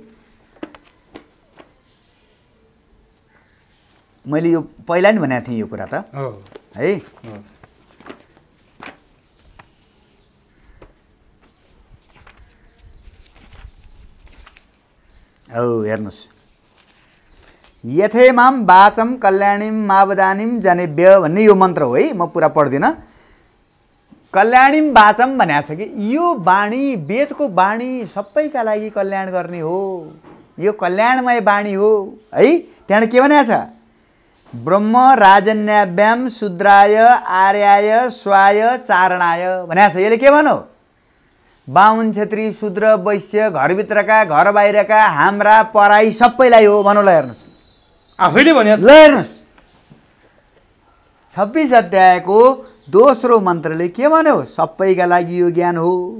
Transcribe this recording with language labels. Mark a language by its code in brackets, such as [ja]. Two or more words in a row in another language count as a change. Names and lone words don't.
[ne] मैले यो पहिला नि भनेको थिएँ यो कुरा त है। हेर्नुहोस्, [sa] यथेमाम वाचम कल्याणीम मावदानीम जनेभ्य [ne] भन्ने यो मन्त्र हो है। म पुरा पढ्दिनँ। [sa] कल्याणीम वाचम [ne] भनेको छ कि यो वाणी, वेदको वाणी सबैका लागि कल्याण गर्ने हो, यो कल्याणमय वाणी हो है। त्यहाँबाट के भनेको छ? [sa] ब्रह्म राजन्याभ्याम शूद्राय आर्याय स्वाय चारणाय [ne] भनेको छ। यसले के भन्यो? बाहुन क्षेत्री शूद्र वैश्य, घरभित्रका घर बाहिरका हाम्रा पराई सबैलाई हो भनौँ। ल हेर्नुहोस्, आफैले भने। ल हेर्नुहोस्, 26 अध्यायको दोस्रो मन्त्रले के भन्यो? सबैका लागि यो ज्ञान हो भन्यो।